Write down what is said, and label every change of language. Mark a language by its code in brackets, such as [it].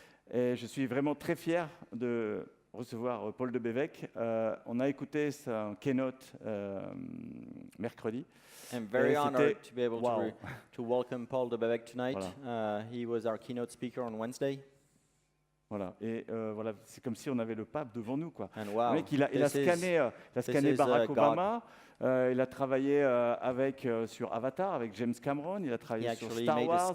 [fr] Et je suis vraiment très fier de recevoir Paul de Bévec. On a écouté sa keynote mercredi. [en] I'm very honored to be able to welcome Paul de Bévec tonight. [fr] Voilà. [en] He was our keynote speaker on Wednesday. [fr] Voilà, et voilà, c'est comme si on avait le pape devant nous, quoi. [en] And wow, [fr] le mec, il a scanné Barack Obama. Il a travaillé sur Avatar avec James Cameron. Il a travaillé sur Star Wars.